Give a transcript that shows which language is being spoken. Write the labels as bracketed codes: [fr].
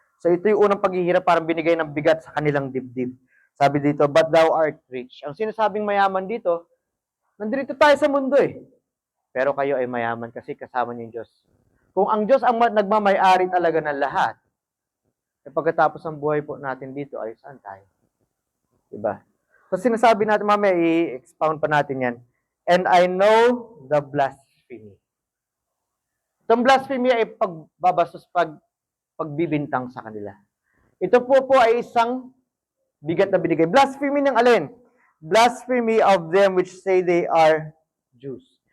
[tl] So ito yung unang paghihirap, parang binigay ng bigat sa kanilang dibdib. Sabi dito, [en] but thou art rich. [tl] Ang sinasabing mayaman dito, nandito tayo sa mundo eh. Pero kayo ay mayaman kasi kasama niyo yung Diyos. Kung ang Diyos ang nagmamay-ari talaga ng lahat, e pagkatapos ng buhay po natin dito, ay saan tayo? Diba? So sinasabi natin, mamaya i-expound pa natin yan. [en] And I know the blasphemy. [tl] Itong blasphemy ay pagbabastos, pagbibintang sa kanila. Ito po ay isang bigat na binigay. Blasphemy ng alin? [en] Blasphemy of them which say they are Jews.